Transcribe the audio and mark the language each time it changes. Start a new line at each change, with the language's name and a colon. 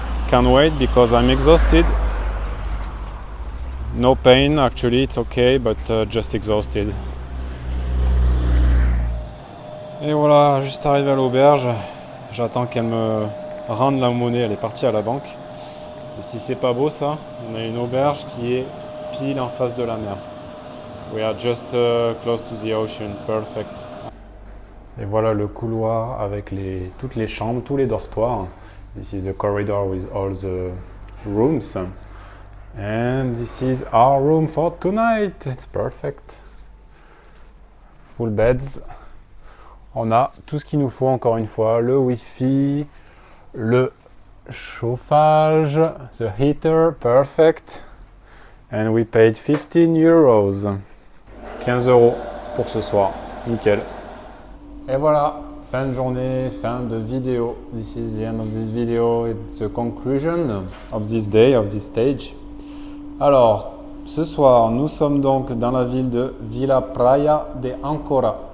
English: Can't wait because I'm exhausted. No pain, actually, it's okay, but just exhausted.
French: Et voilà, juste arrivé à l'auberge, j'attends qu'elle me rende la monnaie, elle est partie à la banque. Et si c'est pas beau ça, on a une auberge qui est pile en face de la mer.
English: We are just close to the ocean, perfect.
French: Et voilà le couloir avec toutes les chambres, tous les dortoirs.
English: This is the corridor with all the rooms. And this is our room for tonight. It's perfect. Full beds.
French: On a tout ce qu'il nous faut encore une fois. Le Wi-Fi, le
English: chauffage, the heater, perfect. And we paid 15 euros.
French: 15 euros pour ce soir, nickel. Et voilà, fin de journée, fin de vidéo.
English: This is the end of this video. It's the conclusion of this day, of this stage.
French: Alors, ce soir, nous sommes donc dans la ville de Villa Praia de Ancora.